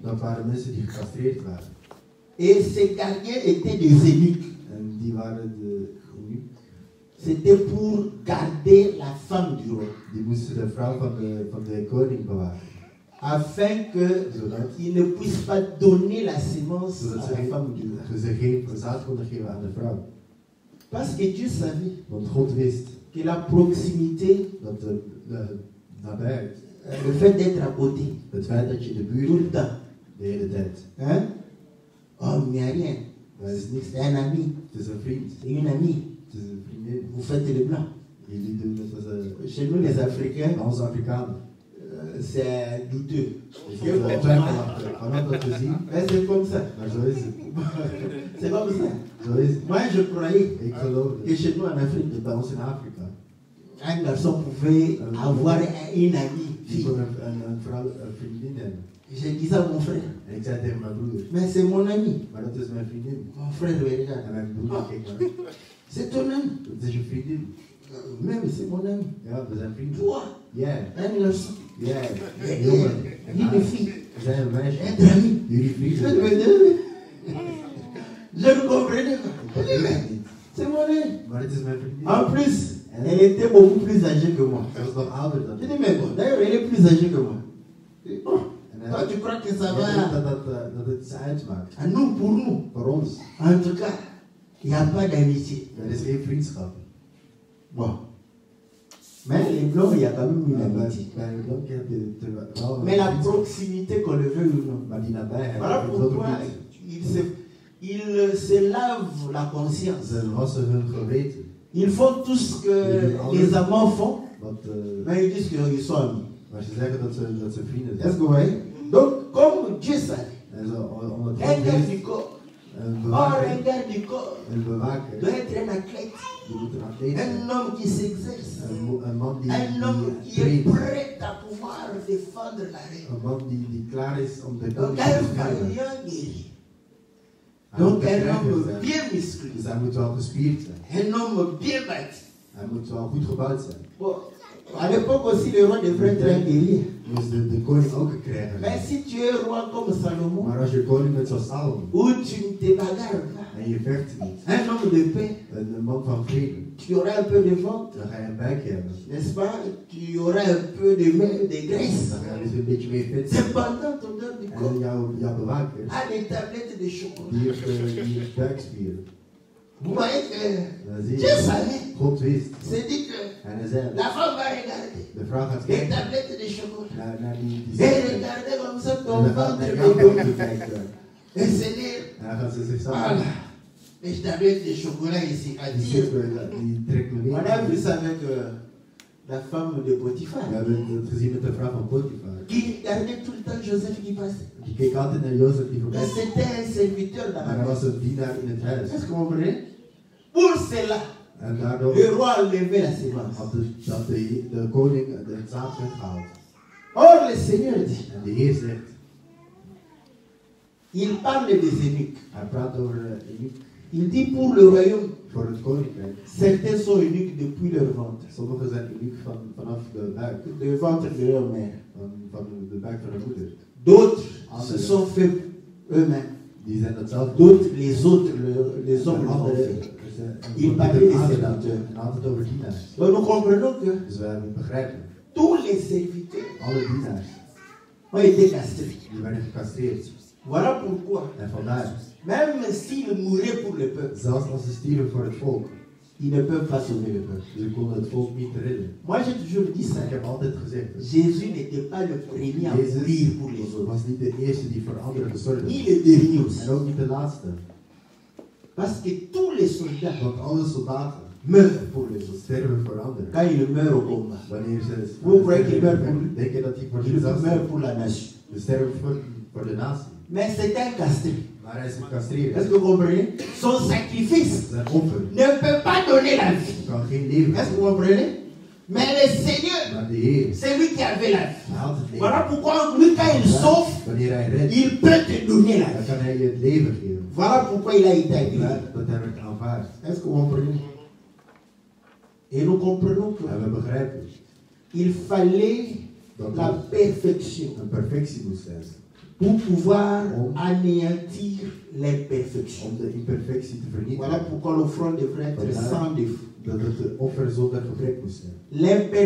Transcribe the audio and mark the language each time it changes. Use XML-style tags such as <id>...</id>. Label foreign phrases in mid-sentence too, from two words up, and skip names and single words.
<fr>Et ces gardiens étaient des eunuques. C'était pour garder la femme du roi. afin qu'il ne puisse pas donner la sémence à la femme du roi.</fr> <nl>ze geen zaad konden geven aan de vrouw.</nl> <fr>Parce que Dieu savait</fr> <nl>Want God wist</nl> <fr>que la proximité,</fr> <nl>dat de nabijheid,</nl> <fr>le fait d'être à côté,</fr> <nl>het feit dat je in de</nl> <fr>tout</fr> <nl>buurt</nl> <fr>le temps,</fr> <nl>de hele tijd,</nl> <fr>hein? Oh, il n'y a rien.</fr> <nl>dat is niks.</nl> <fr>C'est un ami,</fr> <nl>Het is een vriend,</nl> <fr>c'est une amie.</fr> <nl>het is een vriendin.</nl> <fr>Vous faites le blanc.</fr> <nl>Jullie doen het als</nl> <fr>Chez nous, les Africains,</fr> <nl>bij ons Afrikanen.</nl> <fr>c'est douteux.</fr> <nl>Is het twijfelachtig. Vanaf dat we zien,</nl> <fr>Mais c'est comme ça.</fr> <nl>maar zo is het.</nl> <fr>C'est comme ça.</fr> <nl>Zo is het.</nl> <fr>Moi, je croyais</fr> <nl>Ik geloof</nl> <fr>que</fr> <nl>het.</nl> <fr>chez nous en Afrique,</fr> <nl>Dat bij ons in Afrika,</nl> <fr>un garçon pouvait avoir une amie</fr> <nl>die</nl> <fr>fille.</fr> <nl>kon een vrouw, een vriendin hebben.</nl> <fr>Je disais à mon frère,</fr> <nl>En ik zei tegen mijn broer,</nl> <fr>mais c'est mon ami.</fr> <nl>maar dat is mijn vriendin.</nl> <fr>Mon frère me regarde.</fr> <nl>En mijn broer keek naar me.</nl> <fr>C'est ton ami.</fr> <nl>Dat is je vriendin.</nl> <fr>Même c'est mon ami.</fr> <nl>Ja, we zijn vrienden.</nl> <fr>Toi,</fr> <nl>Jij,</nl> <fr>un garçon.</fr> <nl>jij,</nl> <fr>Et</fr> <nl>jongen.</nl> <fr>une fille.</fr> <nl>We zijn een meisje.</nl> <fr>Être ami.</fr> <nl>Jullie</nl> <fr>Je</fr> <nl>vrienden.</nl> <fr>ne comprenais pas.</fr> <nl>Dat weet ik niet.</nl> <fr>C'est mon ami.</fr> <nl>Maar het is mijn vriendin.</nl> <fr>En plus, elle était beaucoup plus âgée que moi.</fr> <nl>Ze was nog ouder dan</nl> <fr>Je</fr> <nl>ik.</nl> <fr>dis, mais bon, d'ailleurs, elle est plus âgée que moi. Je dis, oh,</fr> <nl>En</nl> <fr>toi, tu crois que ça</fr> <nl>hij denkt</nl> <fr>va?</fr> <nl>dat het iets uitmaakt.</nl> <fr>À nous, pour nous.</fr> <nl>Voor ons.</nl> <fr>En tout cas, il n'y a pas d'amitié.</fr> <nl>Er is geen vriendschap.</nl> <fr>Bon. Mais les blancs, il y a quand même une</fr> <nl>Ja,</nl> <fr>amitié.</fr> <nl>bij een donkje heb je wel een</nl> <fr>Mais la</fr> <nl>vriendschap.</nl> <fr>proximité, qu'on le veuille ou non.</fr> <nl>Maar die nabijheid,</nl> <fr>Voilà</fr> <nl>dat wil</nl> <fr>pourquoi</fr> <nl>ik</nl> <fr>ils se lavent la conscience.</fr> <nl>Ze wassen hun geweten.</nl> <fr>Ils font tout ce que les amants font,</fr> <nl>Wat,</nl> <fr>mais ils disent qu'ils sont amis.</fr> <nl>maar ze zeggen dat ze vrienden</nl> <fr>Est-ce</fr> <nl>zijn.</nl> <fr>que vous voyez? Donc, comme Dieu savait,</fr> <nl>En zo, om het</nl> <fr>un garde</fr> <nl>goed</nl> <fr>du corps,</fr> <nl>een</nl> <fr>or</fr> <nl>bewaker,</nl> <fr>un garde du corps,</fr> <nl>een bewaker,</nl> <fr>doit être un athlète,</fr> <nl>die moet een atleet zijn.</nl> <fr>un homme qui s'exerce,</fr> <nl>Een man die</nl> <fr>un homme qui est</fr> <nl>traint.</nl> <fr>prêt à pouvoir défendre la reine.</fr> <nl>Een man die klaar is om de</nl> <fr>Donc,</fr> <nl>koning te</nl> <fr>un</fr> <nl>beschermen.</nl> <fr>vaillant guerrier.</fr> <nl>Hij moet</nl> <fr>Donc, un</fr> <nl>sterker</nl> <fr>homme</fr> <nl>zijn.</nl> <fr>bien musclé,</fr> <nl>Dus hij moet wel gespierd zijn.</nl> <fr>un homme bien bâti.</fr> <nl>Hij moet wel goed gebouwd zijn.</nl> <fr>Bon, à l'époque aussi, le roi devrait être un guerrier.</fr> <nl>Dus de koning ook een krijger.</nl> <fr>Mais si tu es roi comme Salomon,</fr> <nl>Maar als je koning bent zoals Salomon</nl> <fr>où tu ne te bagarres pas,</fr> <nl>en je vecht niet,</nl> <fr>un homme de paix,</fr> <nl>een man van vrede,</nl> <fr>tu auras un peu de ventre,</fr> <nl>dan ga je een buikje hebben.</nl> <fr>n'est-ce pas? Tu auras un peu de graisse.</fr> <nl>Dan ga je dus een beetje meer vet zijn.</nl> <fr>Cependant, ton garde du</fr> <nl>En</nl> <fr>corps</fr> <nl>jouw bewaker,</nl> <fr>a des tablettes de chocolat.</fr> <nl>die heeft buikspieren.</nl> <fr>Vous voyez que</fr> <nl>Dan zie</nl> <fr>Dieu</fr> <nl>je,</nl> <fr>savait.</fr> <nl>God wist.</nl> <fr>C'est dit que</fr> <nl>En hij zei,</nl> <fr>la femme va regarder</fr> <nl>de vrouw gaat</nl> <fr>des</fr> <nl>kijken</nl> <fr>tablettes de chocolat.</fr> <nl>naar die</nl> <fr>Et</fr> <nl>zaken.</nl> <fr>regarder comme ça</fr> <nl>En</nl> <fr>ton</fr> <nl>dan gaat</nl> <fr>ventre</fr> <nl>naar</nl> <fr>de</fr> <nl>jouw</nl> <fr>donner.</fr> <nl>boven kijken.</nl> <fr>Et c'est dire,</fr> <nl>En dan gaat ze zichzelf</nl> <fr>voilà, les tablettes de chocolat ici à</fr> <nl>Die</nl> <fr>dire.</fr> <nl>die trekt me</nl> <fr>On</fr> <nl>weer.</nl> <fr>a vu ça avec la femme de Potiphar.</fr> <nl>We hebben het gezien met de vrouw van Potifar.</nl> <fr>Qui regardait tout le temps Joseph qui passait.</fr> <nl>Die keek altijd naar Jozef die voorbij</nl> <fr>Mais</fr> <nl>kwam.</nl> <fr>c'était un serviteur dans</fr> <nl>Maar</nl> <fr>la</fr> <nl>hij</nl> <fr>maison.</fr> <nl>was een dienaar in het huis.</nl> <fr>Est-ce que vous comprenez? Pour cela,</fr> <nl>En daardoor</nl> <fr>le roi a levé la sémence.</fr> <nl>had de koning het zaad weggehaald.</nl> <fr>Or, le Seigneur dit,</fr> <nl>En de Heer zegt,</nl> <fr>il parle des eunuques.</fr> <nl>hij praat over eunuch</nl> <fr>Il dit pour le royaume,</fr> <nl>voor het koninkrijk.</nl> <fr>certains sont eunuques depuis leur ventre.</fr> <nl>Sommigen zijn eunuch vanaf de buik,</nl> <fr>Le ventre de leur mère.</fr> <nl>van de buik van de moeder.</nl> <fr>D'autres se sont faits eux-mêmes.</fr> <nl>Die zijn dat zelf.</nl> <fr>D'autres, les autres, les hommes l'ont</fr> <nl>Anderen,</nl> <fr>fait. il parlait des</fr> <nl>aangedaan.</nl> <fr>serviteurs.</fr> <nl>En altijd over dienaars.</nl> <fr>Donc nous comprenons que</fr> <nl>Dus wij begrijpen,</nl> <fr>tous les serviteurs</fr> <nl>alle dienaars,</nl> <fr>ont été castrés.</fr> <nl>die werden gecastreerd.</nl> <fr>Voilà pourquoi,</fr> <nl>En vandaar,</nl> <fr>même s'ils mouraient pour le peuple,</fr> <nl>zelfs als ze stierven voor het volk,</nl> <fr>ils ne peuvent pas sauver le peuple.</fr> <nl>ze konden het volk niet redden.</nl> <fr>Moi, j'ai toujours dit ça.</fr> <nl>Ik heb altijd gezegd,</nl> <fr>Jésus n'était pas le premier à mourir</fr> <nl>Jezus</nl> <fr>pour les autres,</fr> <nl>was niet de eerste die voor anderen gezorgd</nl> <fr>ni</fr> <nl>heeft.</nl> <fr>le dernier aussi.</fr> <nl>En ook niet de laatste.</nl> <fr>Parce que tous les soldats</fr> <nl>Want alle soldaten</nl> <fr>meurent pour les autres.</fr> <nl>sterven voor anderen.</nl> <fr>Quand ils meurent au combat,</fr> <nl>Wanneer ze</nl> <fr>Vous croyez qu'ils meurent pour lui?</fr> <nl>denken dat die voor</nl> <fr>ils</fr> <nl>zichzelf</nl> <fr>meurent pour la nation.</fr> <nl>Ze sterven voor de natie.</nl> <fr>Mais c'est un castré.</fr> <nl>Maar hij is gecastreerd.</nl> <fr>Est-ce que vous comprenez? Son sacrifice</fr> <nl>Zijn offer</nl> <fr>ne peut pas donner la vie.</fr> <nl>kan geen leven</nl> <fr>Est-ce que</fr> <nl>geven.</nl> <fr>vous comprenez? Mais le Seigneur,</fr> <nl>Maar de Heer,</nl> <fr>c'est lui qui avait la vie.</fr> <nl>hij had het</nl> <fr>Voilà</fr> <nl>leven.</nl> <fr>pourquoi lui, quand il sauve,</fr> <nl>Wanneer hij redt,</nl> <fr>il peut te donner la</fr> <nl>dan</nl> <fr>vie.</fr> <nl>kan hij je het leven geven.</nl> <fr>Voilà pourquoi il a été agréé.</fr> <nl>Dat hij werd aanvaard.</nl> <fr>Est-ce que vous comprenez? Et nous comprenons</fr> <nl>En we begrijpen</nl> <fr>qu'il fallait</fr> <nl>dat</nl> <fr>la</fr> <nl>er</nl> <fr>perfection</fr> <nl>een perfectie moest zijn.</nl> <fr>pour pouvoir anéantir l'imperfection.</fr> <nl>Om de imperfectie te</nl> <fr>Voilà</fr> <nl>vernietigen.</nl> <fr>pourquoi l'offrande devrait être sans défaut.</fr> <nl>Dat het offer zonder gebrek moest zijn.</nl>